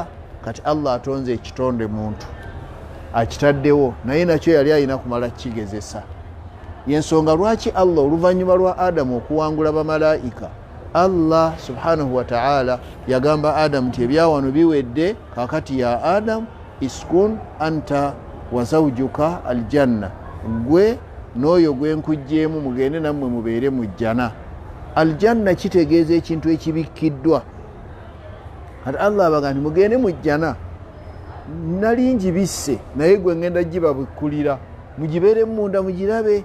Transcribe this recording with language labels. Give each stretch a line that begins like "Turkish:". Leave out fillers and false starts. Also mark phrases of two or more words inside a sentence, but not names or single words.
Ganda: Kati Allah atonze ekitonde muntu akitaddewo, naye nakyo yali alina kumala kigezesa. Yensonga lwaki Allah oluvannyuma lwa Adamu okuwangula bamalayika, Allah
Arabic: سبحانه وتعالى
Ganda: yagamba Adamu nti ebyawano biwedde, kakati
Arabic: يا آدم اسكن أنت وزوجك الجنة,
Ganda: gwe n'oyo gwe nkujjeemu mugende nammwe mubeere mu jjana. Aljanna kitegeeza ekintu ekibikkiddwa. Kati Allah abaga nti mugende mu jjana, nali ngibisse naye gwe ngenda gibabikkulira, mugibeere munda mugirabe.